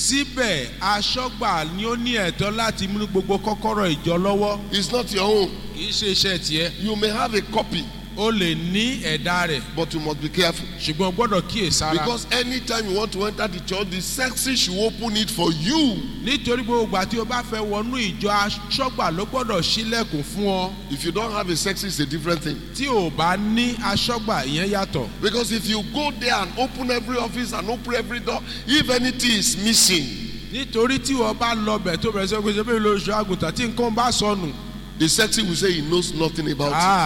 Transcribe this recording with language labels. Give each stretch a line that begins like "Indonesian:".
Yoruba: Síbẹ̀ aṣọ́gbà ni ó ní ẹ̀tọ́ láti mú gbogbo kọ́kọ́rọ́ ìjọ lọ́wọ́.
English: It's not your own.
Yoruba: Kì í ṣe iṣẹ́ tiẹ̀.
English: You may have a copy.
Yoruba: O lè ní ẹ̀dá rẹ̀.
English: But you must be careful.
Yoruba: Ṣùgbọ́n gbọ́dọ̀ kíyèsára.
English: Because anytime you want to enter the church, the sexton should open it for you.
Yoruba: Nítorí gbogbo ìgbà tí o bá fẹ́ wọnú ìjọ aṣọ́gbà ló gbọ́dọ̀ ṣílẹ̀kùn fún ọ.
English: If you don't have a sexton, it's a different thing.
Yoruba: Tí o bá ní aṣọ́gbà ìyẹn yàtọ̀.
English: Because if you go there and open every office and open every door, if anything is missing.
Yoruba: Nítorí tí o bá lọ bẹ̀ tó bẹ̀rẹ̀ sọ́kùn ṣe bí olóṣù àgùntàn tí nǹkan bá sọnù.
English: The sexton will say he knows nothing about it.